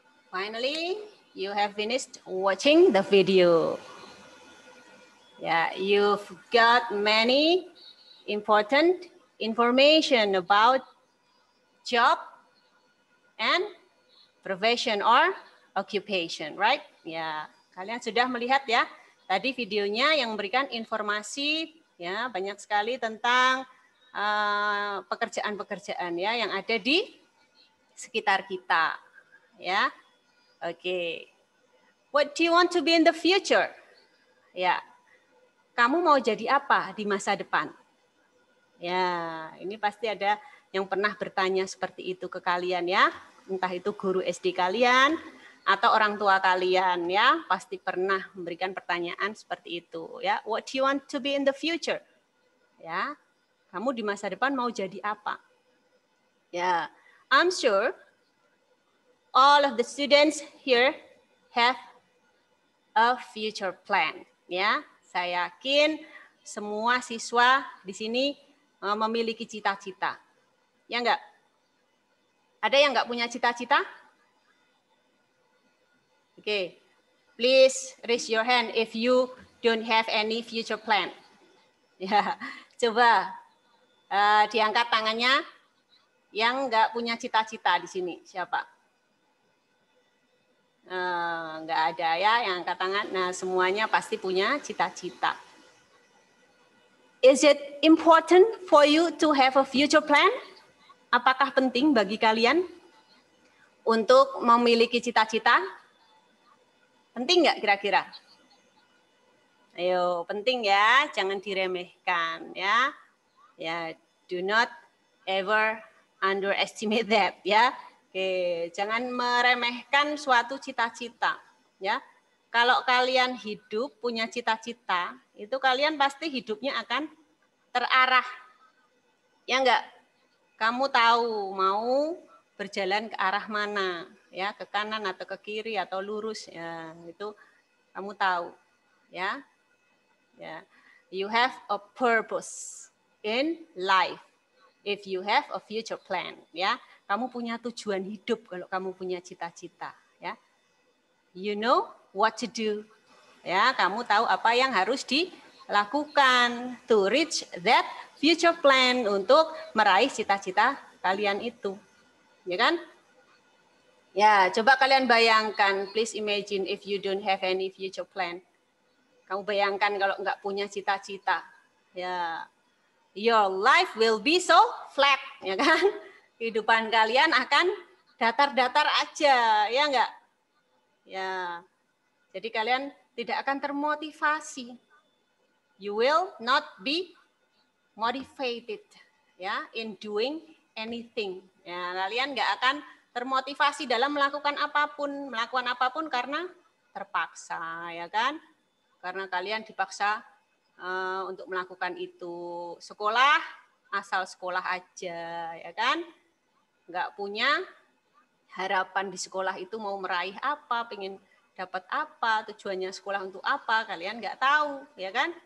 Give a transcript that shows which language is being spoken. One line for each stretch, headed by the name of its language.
English: Finally, you have finished watching the video. Yeah, you've got many important information about job and profession or occupation, right?
Indonesian: Ya, kalian sudah melihat ya tadi videonya yang memberikan informasi ya banyak sekali tentang pekerjaan-pekerjaan ya yang ada di sekitar kita, ya. Oke.
English: What do you want to be in the future? Ya.
Indonesian: Kamu mau jadi apa di masa depan? Ya, ini pasti ada yang pernah bertanya seperti itu ke kalian ya. Entah itu guru SD kalian atau orang tua kalian ya, pasti pernah memberikan pertanyaan seperti itu ya.
English: What do you want to be in the future? Ya.
Indonesian: Kamu di masa depan mau jadi apa?
English: Ya, I'm sure all of the students here have a future plan ya.
Indonesian: Saya yakin semua siswa di sini memiliki cita-cita. Ya enggak? Ada yang enggak punya cita-cita? Oke.
English: Please raise your hand if you don't have any future plan.
Indonesian: Ya, coba diangkat tangannya yang enggak punya cita-cita di sini. Siapa? Enggak ada ya yang angkat tangan. Nah, semuanya pasti punya cita-cita.
English: Is it important for you to have a future plan?
Indonesian: Apakah penting bagi kalian untuk memiliki cita-cita? Penting nggak kira-kira? Ayo, penting ya, jangan diremehkan ya.
English: Ya, do not ever underestimate that ya.
Indonesian: Oke, jangan meremehkan suatu cita-cita ya. Kalau kalian hidup punya cita-cita, itu kalian pasti hidupnya akan terarah. Ya enggak? Kamu tahu mau berjalan ke arah mana, ya, ke kanan atau ke kiri atau lurus ya, itu kamu tahu, ya. Ya.
English: You have a purpose in life if you have a future plan, ya.
Indonesian: Kamu punya tujuan hidup kalau kamu punya cita-cita, ya.
English: You know what to do.
Indonesian: Ya, kamu tahu apa yang harus dilakukan
English: to reach that future plan
Indonesian: untuk meraih cita-cita kalian itu. Ya kan? Ya, coba kalian bayangkan,
English: please imagine if you don't have any future plan.
Indonesian: Kamu bayangkan kalau nggak punya cita-cita. Ya,
English: your life will be so flat,
Indonesian: ya kan? Kehidupan kalian akan datar-datar aja, ya enggak? Ya, jadi kalian tidak akan termotivasi.
English: You will not be motivated, ya, in doing anything.
Indonesian: Ya, kalian enggak akan termotivasi dalam melakukan apapun karena terpaksa, ya kan? Karena kalian dipaksa untuk melakukan itu. Sekolah, asal sekolah aja, ya kan? Nggak punya harapan di sekolah itu mau meraih apa, pengen dapat apa, tujuannya sekolah untuk apa, kalian nggak tahu, ya kan?